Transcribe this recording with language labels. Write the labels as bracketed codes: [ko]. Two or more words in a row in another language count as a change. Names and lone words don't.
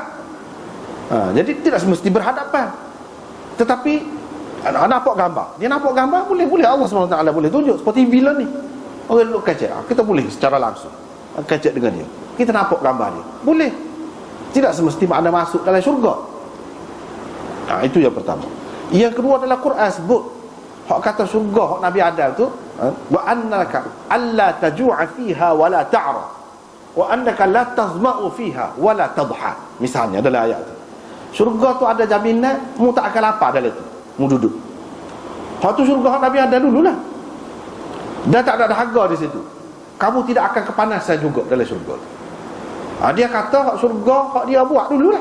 [ms] Jadi tidak semesti berhadapan. Tetapi nampak gambar, dia nampak gambar, boleh Allah SWT boleh tunjuk. Seperti bila ni orang duduk kecek, kita boleh secara langsung kecek dengan dia, kita nampak gambar dia, boleh. Tidak semesti makna masuk dalam syurga. Itu yang pertama. Yang kedua adalah Quran sebut hak kata syurga, hak Nabi Adam tu, [ar] وأنك ألا تجوع فيها ولا تعرى وأنك لا تظمأ فيها ولا تضحى. [ms] Misalnya dalam ayat tu, syurga tu ada jaminan mu tak akan lapar dalam tu, mu duduk. Hak tu syurga hak Nabi Adam dululah. Dan tak ada dahaga di situ. Kamu tidak akan kepanasan juga dalam syurga. Dia kata hak syurga hak dia buat dululah.